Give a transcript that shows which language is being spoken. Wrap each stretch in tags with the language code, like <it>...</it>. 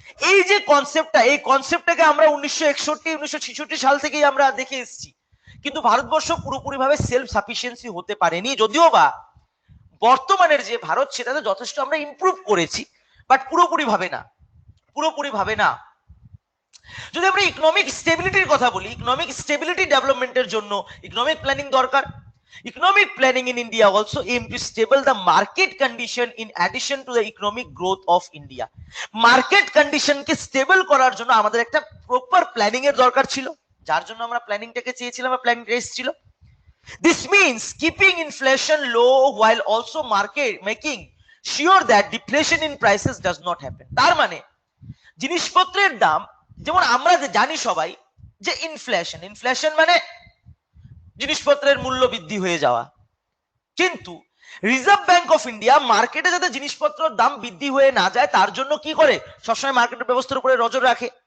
<bn>এই যে কনসেপ্টটা, এই কনসেপ্টটাকে আমরা 1961 1966 সাল থেকেই আমরা দেখে এসেছি, কিন্তু ভারতবর্ষ পুরোপুরি ভাবে সেলফ সাফিসিয়েন্সি হতে পারেনি। যদিও বা বর্তমানের যে ভারত সেটাতে যথেষ্ট আমরা ইমপ্রুভ করেছি, বাট পুরোপুরি ভাবে না, পুরোপুরি ভাবে না। যদি আমরা ইকোনমিক স্টেবিলিটির কথা বলি, ইকোনমিক স্টেবিলিটি ডেভেলপমেন্টের জন্য ইকোনমিক প্ল্যানিং দরকার।</bn> <en>Economic planning in India also aim to stable the market condition in addition to the economic growth of India.</en> <bn>Market কন্ডিশনকে stable করার জন্য আমাদের একটা প্রপার প্ল্যানিং এর দরকার ছিল, যার জন্য আমরা প্ল্যানিংটাকে চেয়েছিলাম বা প্ল্যানিংটা এসেছিল।</bn> <en>This means keeping inflation low while also making sure that deflation in prices does not happen.</en> <bn>তার মানে জিনিসপত্রের দাম, যেমন আমরা জানি সবাই যে ইনফ্লেশন মানে জিনিসপত্রের মূল্য বৃদ্ধি হয়ে যাওয়া, কিন্তু রিজার্ভ ব্যাংক অফ ইন্ডিয়া মার্কেটে যাতে জিনিসপত্রের দাম বৃদ্ধি হয়ে না যায় তার জন্য কি করে, সবসময় মার্কেটের ব্যবস্থার উপরে নজর রাখে।</bn>